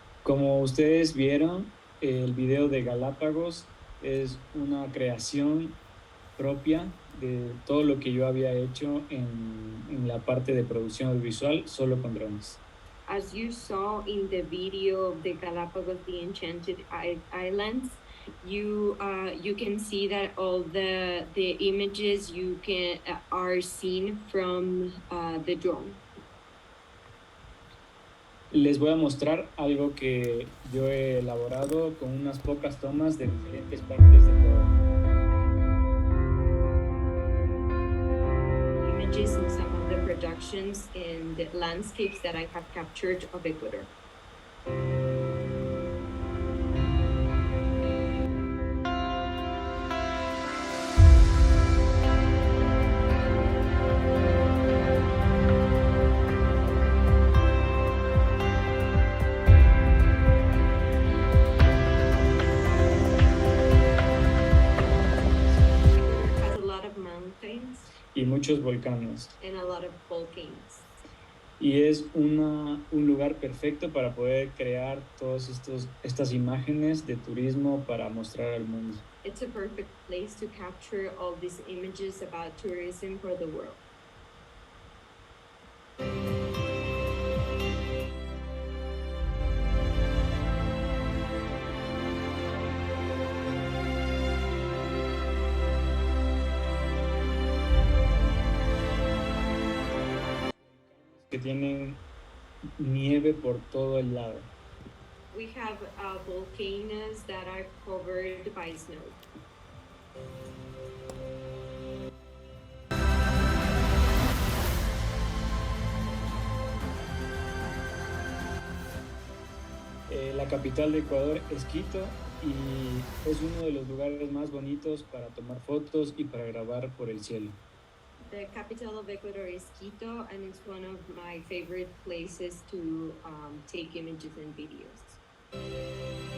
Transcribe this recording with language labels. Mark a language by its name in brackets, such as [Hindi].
[Spanish] Como ustedes vieron, el video de Galápagos es una creación propia de todo lo que yo había hecho en la parte de producción audiovisual solo con drones. [English] As you saw in the video of the Galapagos, the Enchanted Islands, you can see that all the images you can are seen from the drone. [Spanish] Les voy a mostrar algo que yo he elaborado con unas pocas tomas de diferentes partes de todo. [English] Images in some of the productions and the landscapes that I have captured of Ecuador. Ecuador has a lot of mountains [Spanish] Y muchos volcanes. [English] and a lot of volcanoes. [Spanish] Y es un lugar perfecto para poder crear todas estas imágenes de turismo para mostrar al mundo. [English] It's a perfect place to capture all these images about tourism for the world. [Spanish] Que tienen nieve por todo el lado. [English] We have volcanoes that are covered by snow. [Spanish] La capital de Ecuador es Quito y es uno de los lugares más bonitos para tomar fotos y para grabar por el cielo. [English] The capital of Ecuador is Quito, and it's one of my favorite places to take images and videos.